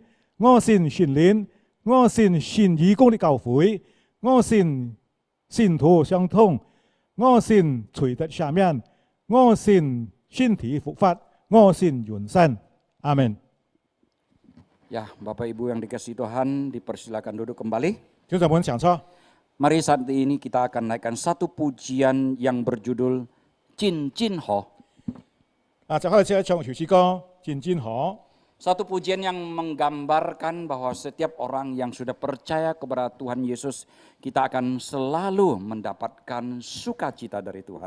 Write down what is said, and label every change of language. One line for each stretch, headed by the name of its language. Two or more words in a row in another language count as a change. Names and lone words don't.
Hakka Chinese: 我信聖靈，我信信義公的教會，我信信徒相通，我信罪得赦免，我信身體復活，我信永生。阿門。
Indonesian: Ya, Bapak Ibu yang dikasihi Tuhan, dipersilakan duduk kembali. Mari saat ini kita akan naikkan satu pujian yang berjudul Jin Jin Ho. Satu pujian yang menggambarkan bahwa setiap orang yang sudah percaya kepada Tuhan Yesus, kita akan selalu mendapatkan sukacita dari Tuhan.